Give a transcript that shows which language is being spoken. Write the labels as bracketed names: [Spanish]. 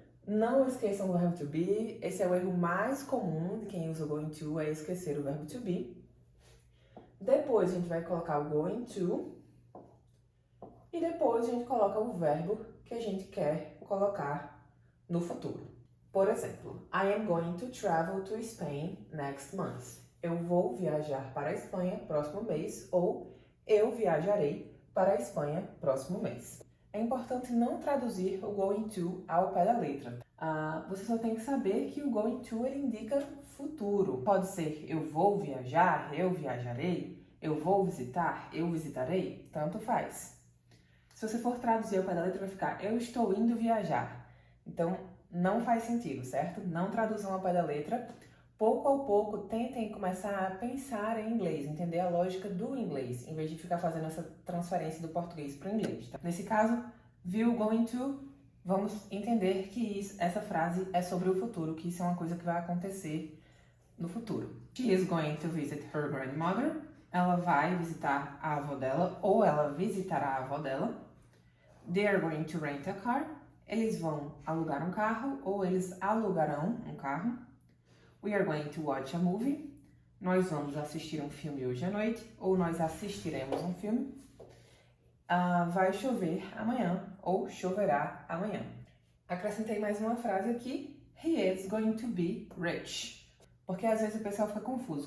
[Portuguese] Não esqueçam do verbo to be. Esse é o erro mais comum de quem usa o going to, é esquecer o verbo to be. Depois a gente vai colocar o going to e depois a gente coloca o verbo que a gente quer colocar no futuro. [English] Por exemplo, I am going to travel to Spain next month. [Portuguese] Eu vou viajar para a Espanha próximo mês, ou eu viajarei para a Espanha próximo mês. É importante não traduzir o going to ao pé da letra. Você só tem que saber que o going to ele indica futuro. Pode ser eu vou viajar, eu viajarei, eu vou visitar, eu visitarei, tanto faz. Se você for traduzir ao pé da letra vai ficar eu estou indo viajar. Então não faz sentido, certo? Não traduzam ao pé da letra. Pouco a pouco tentem começar a pensar em inglês, entender a lógica do inglês, em vez de ficar fazendo essa transferência do português para o inglês. Tá? Nesse caso, viu going to? Vamos entender que essa frase é sobre o futuro, que isso é uma coisa que vai acontecer no futuro. [English] She is going to visit her grandmother. [Portuguese] Ela vai visitar a avó dela, ou ela visitará a avó dela. [English] They are going to rent a car. [Portuguese] Eles vão alugar um carro, ou eles alugarão um carro. [English] We are going to watch a movie. [Portuguese] Nós vamos assistir um filme hoje à noite, ou nós assistiremos um filme. Vai chover amanhã, ou choverá amanhã. Acrescentei mais uma frase aqui. [English] He is going to be rich. Porque às vezes o pessoal fica confuso.